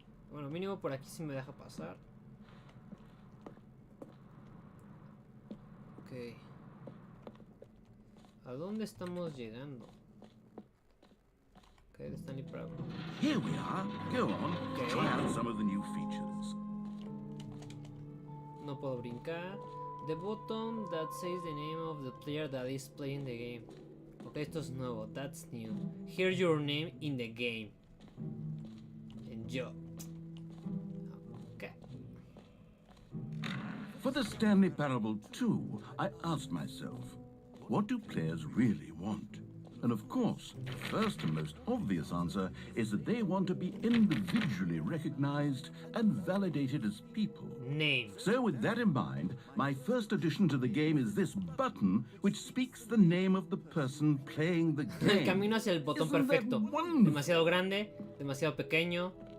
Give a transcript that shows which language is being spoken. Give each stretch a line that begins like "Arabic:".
Spanish: Bueno, mínimo por aquí sí me deja pasar. Ok. ¿A dónde estamos llegando?
English: Ok, the Stanley Parable. Here we are. Go on. Okay. Try out some of the new features.
Spanish: No puedo brincar.
English: The button that says the name of the player that is playing the game.
Spanish: Ok, esto es nuevo.
English: That's new. Here's your name in the game. Enjoy. Okay. For the Stanley Parable 2, I asked myself, what do players really want? And of course, the first and most obvious answer is that they want to be individually recognized and validated as people. Name. So with that in mind, my first addition to the game is this button which speaks the name of the person playing the game.
Spanish: El camino hacia el botón
English: Isn't that
Spanish: perfecto.
English: wonderful?
Spanish: Demasiado grande, demasiado pequeño.